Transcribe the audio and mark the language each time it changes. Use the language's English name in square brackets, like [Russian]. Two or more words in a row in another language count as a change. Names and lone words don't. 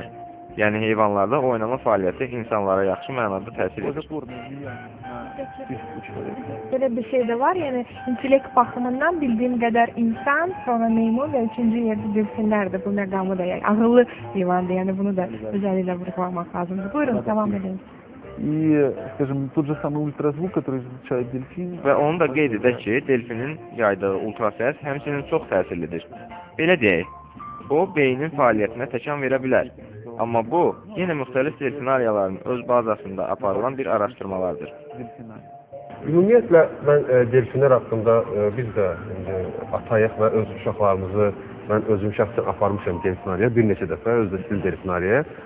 [Azerbaijani] Yəni heyvanlarda oynama fəaliyyəti insanlara yaxşı mənada təsir edir. Belə bir şey də var, yəni intellekt baxımından bildiyim qədər insan, sonra meymun və üçüncü yerdə delfinlərdir bu məqamı da, yəni ağıllı heyvandır, yəni bunu da özəlliklə vurğulamaq lazımdır. Buyurun, devam edin. [Russian] И, скажем, тот же самый ультразвук, который излучает дельфин. [Azerbaijani] Və onu da qeyd edək ki, delfinin yaydığı ultrasəs həmçinin çox təsirlidir. Belə deyək, o beynin fəaliyyətinə təkan verə bilər. Amma bu, yenə müxtəlif delfinariyaların öz bazasında aparılan bir araşdırmalardır. Ümumiyyətlə, mən delfinlər haqqında biz də atayıq və öz uşaqlarımızı, mən özüm şəxsən aparmışam delfinariya, bir neçə dəfə, özdə stil delfinariyaya.